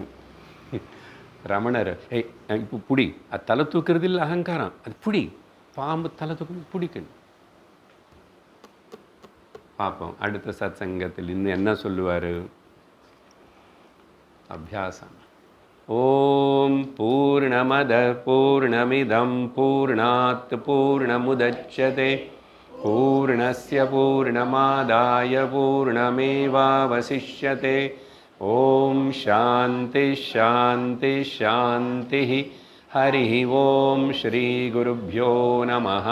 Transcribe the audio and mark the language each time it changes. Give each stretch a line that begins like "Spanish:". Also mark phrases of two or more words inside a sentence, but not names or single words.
Tamil: ரமணர் இப்போ புடி, அது தலை தூக்குறது இல்லை அகங்காரம், அது புடி. பாம்பு தலை தூக்கணும், பிடிக்கணும். பார்ப்போம் அடுத்த சத் சங்கத்தில் இன்னும் என்ன சொல்லுவார்.
Sanskrit: அபியாசம். ओं पूर्णमदः पूर्णमिदं पूर्णात् पूर्णमुदच्यते पूर्णस्य पूर्णमादाय पूर्णमेवावशिष्यते. ओं शान्तिः शान्तिः शान्तिः. हरि ओं श्री गुरुभ्यो नमः.